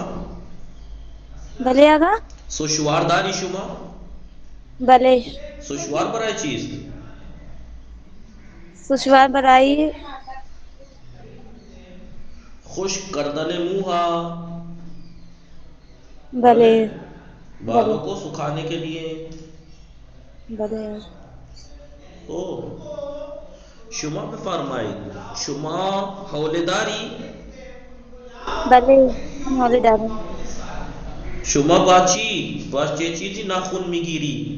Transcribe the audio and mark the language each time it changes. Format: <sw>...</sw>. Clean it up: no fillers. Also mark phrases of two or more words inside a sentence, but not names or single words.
<fa>بله آقا. سشوار داری شما؟ بله. سشوار برای چیست؟ سشوار برای خشک کردن منہ ها. بله.</fa> <ur>بالوں کو سکھانے کے لیے.</ur> <fa>بله. شما بفرمایید شما حوله داری؟ بله من حوله دارم. شما با چه چیزی ناخن میگیری؟</fa>